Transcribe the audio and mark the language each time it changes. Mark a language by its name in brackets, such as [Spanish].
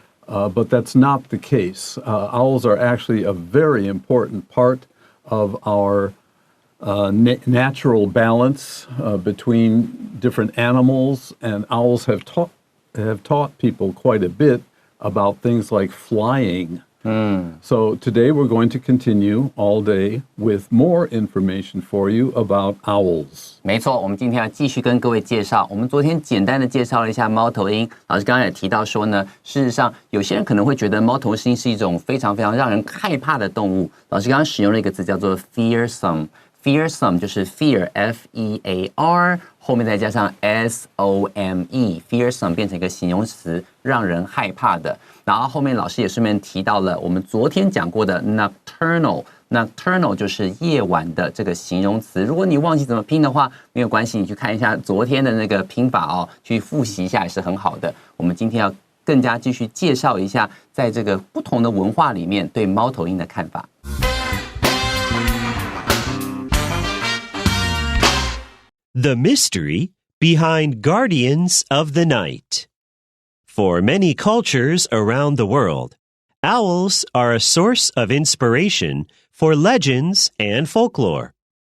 [English] But that's not the case. Owls are actually a very important part of our natural balance between different animals. And owls have taught people quite a bit about things like flying. So today we're going to continue all day with more information for you about owls. [Chinese] 没错，我们今天要继续跟各位介绍。我们昨天简单的介绍了一下猫头鹰，老师刚刚也提到说呢，事实上有些人可能会觉得猫头鹰是一种非常非常让人害怕的动物。老师刚刚使用了一个字叫做 fearsome。fearsome 就是 fear F-E-A-R 后面再加上 S-O-M-E fearsome 变成一个形容词，让人害怕的。然后后面老师也顺便提到了我们昨天讲过的 nocturnal 就是夜晚的这个形容词。如果你忘记怎么拼的话，没有关系，你去看一下昨天的那个拼法哦，去复习一下也是很好的。我们今天要更加继续介绍一下，在这个不同的文化里面对猫头鹰的看法。 [English] The mystery behind Guardians of the Night. For many cultures around the world, owls are a source of inspiration for legends and folklore.